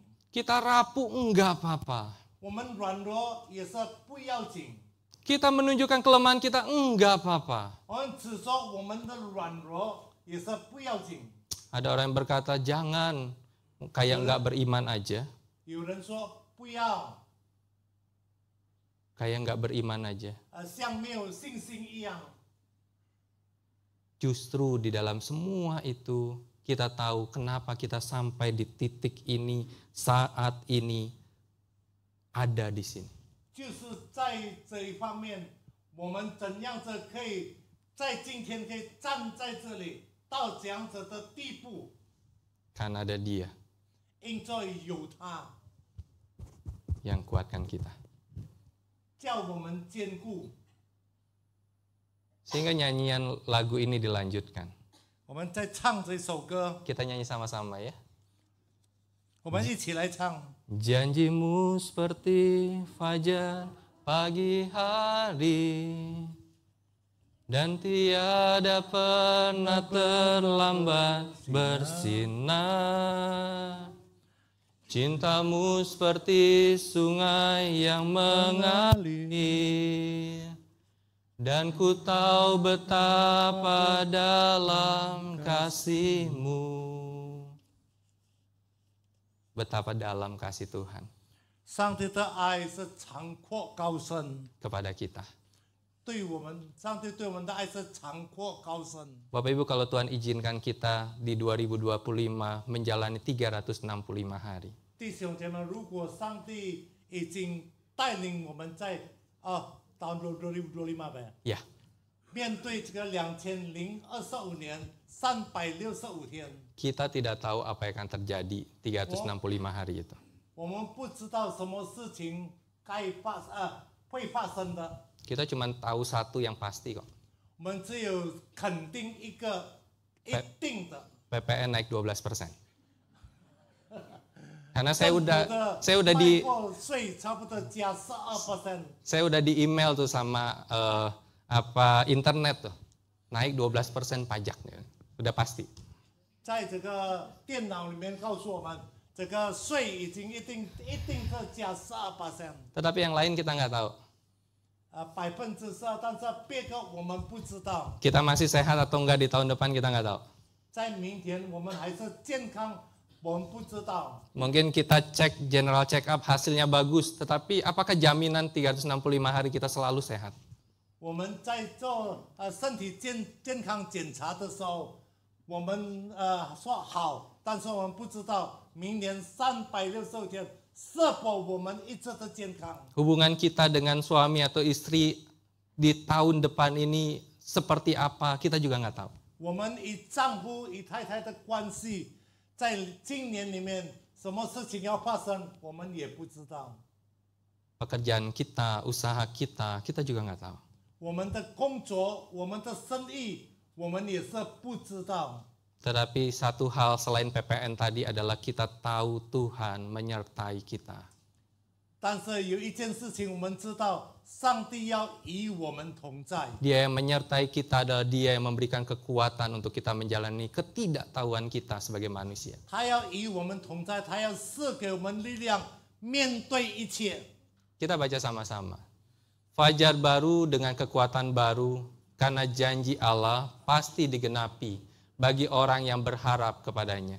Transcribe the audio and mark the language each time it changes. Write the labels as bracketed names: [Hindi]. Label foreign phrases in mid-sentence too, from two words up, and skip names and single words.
[Indonesian] Kita rapuh enggak apa-apa. [Chinese] 我们软弱也是不要紧， [Indonesian] Kita menunjukkan kelemahan kita enggak apa-apa. [Chinese] 我们只说我们的软弱也是不要紧。 [Indonesian] Ada orang yang berkata jangan, kayak enggak beriman aja. [Chinese] 有人说不要， [Indonesian] Kayak enggak beriman aja. [Chinese] 像没有信心一样。 [Indonesian] Justru di dalam semua itu kita tahu kenapa kita sampai di titik ini, saat ini ada di sini. [Chinese] 就是在这一方面，我们怎样子可以在今天可以站在这里到这样子的地步？ [Indonesian] Karena ada Dia [Chinese] 因为有他， [Indonesian] yang kuatkan kita. [Chinese] 叫我们坚固。 [Indonesian] Sehingga nyanyian lagu ini dilanjutkan. [Chinese] 我们在唱这首歌， [Indonesian] Kita nyanyi sama-sama ya. [Chinese] 我们一起来唱。 [Indonesian] Janjimu seperti fajar pagi hari, dan tiada pernah terlambat bersinar. Cintamu seperti sungai yang mengalir, dan ku tahu betapa dalam kasih-Mu. Betapa dalam kasih Tuhan. [Chinese] 上帝的爱是长阔高深， [Indonesian] kepada kita. [Chinese] 对我们，上帝对我们的爱是长阔高深。 [Indonesian] Bapak Ibu, kalau Tuhan izinkan kita di 2025 menjalani 365 hari. [Chinese] 弟兄姐妹，如果上帝已经带领我们在到2025呗， [Indonesian] Ya, [Chinese] 面对这个2025年365天， [Indonesian] kita tidak tahu apa yang akan terjadi 365 hari itu. [Chinese] 我们不知道什么事情会发生的， [Indonesian] Kita cuma tahu satu yang pasti kok. [Chinese] 我们只有肯定一个一定的。 [Indonesian] PPN naik 12%. Karena saya udah di [Chinese] 税差不多加12%， [Indonesian] saya udah di email tuh sama internet tuh. Naik 12% pajaknya. Udah pasti. [Chinese] 在这个电脑里面告诉我们，这个税已经一定是加12%， [Indonesian] Tetapi yang lain kita nggak tahu. [Chinese] 12%，但是别个我们不知道。 [Indonesian] Kita masih sehat atau enggak di tahun depan kita nggak tahu. [Chinese] 在明天我们还是健康，我们不知道。 [Indonesian] Mungkin kita cek [English] general check up [Indonesian] hasilnya bagus, tetapi apakah jaminan 365 hari kita selalu sehat? [Chinese] 我们在做身体健康检查的时候，我们说好，但是我们不知道明年365天是否我们一直的健康。 [Indonesian] Hubungan kita dengan suami atau istri di tahun depan ini seperti apa, kita juga nggak tahu. [Chinese] 我们与丈夫与太太的关系，在今年里面什么事情要发生，我们也不知道。 [Indonesian] Pekerjaan kita, usaha kita, kita juga nggak tahu. [Chinese] 我们的工作，我们的生意，我们也是不知道。 [Indonesian] Tetapi satu hal selain PPN tadi adalah kita tahu Tuhan menyertai kita. [Chinese] 但是有一件事情我们知道，上帝要与我们同在。 [Indonesian] Dia yang menyertai kita adalah Dia yang memberikan kekuatan untuk kita menjalani ketidaktahuan kita sebagai manusia. [Chinese] 他要与我们同在，他要赐给我们力量，面对一切。 [Indonesian] Kita baca sama-sama. Fajar baru dengan kekuatan baru, karena janji Allah pasti digenapi bagi orang yang berharap kepadanya.